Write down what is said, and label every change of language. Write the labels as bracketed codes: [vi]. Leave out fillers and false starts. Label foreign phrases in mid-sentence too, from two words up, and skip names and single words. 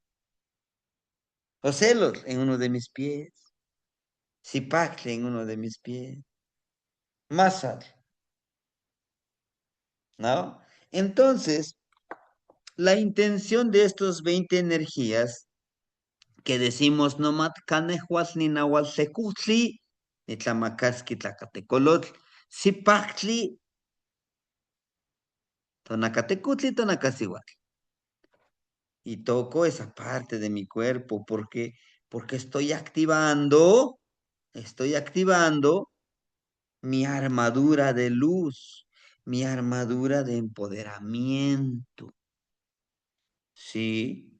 [es] Ocelos en uno de mis pies. Zipacle en uno de mis pies. Masal, ¿no? Entonces, la intención de estos 20 energías que decimos nomat canehuas ni nahualtecutli, ni tlamacasqui tlacatecolotl, zipactli, tonacatecutli, tonacasihuatl. Y toco esa parte de mi cuerpo porque estoy activando mi armadura de luz, mi armadura de empoderamiento, ¿sí?